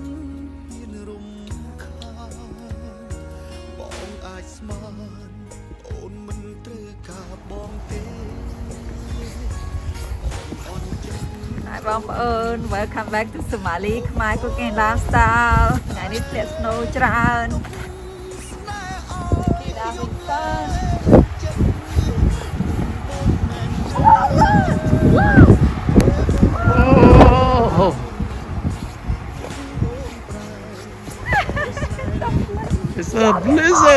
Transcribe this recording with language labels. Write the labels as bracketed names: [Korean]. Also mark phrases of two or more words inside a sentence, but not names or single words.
[Khmer] ហ៊ានរំខានបងអាចស្មានអូនមិនត្រូវការបងទេអូនចិត្ត Hi បងប្អូន [English] Welcome back to [Khmer] Somali Khmer Cooking Lifestyle ថ្ងៃនេះធ្លាក់ snow ច្រើន [English] Oh. It's a blizzard.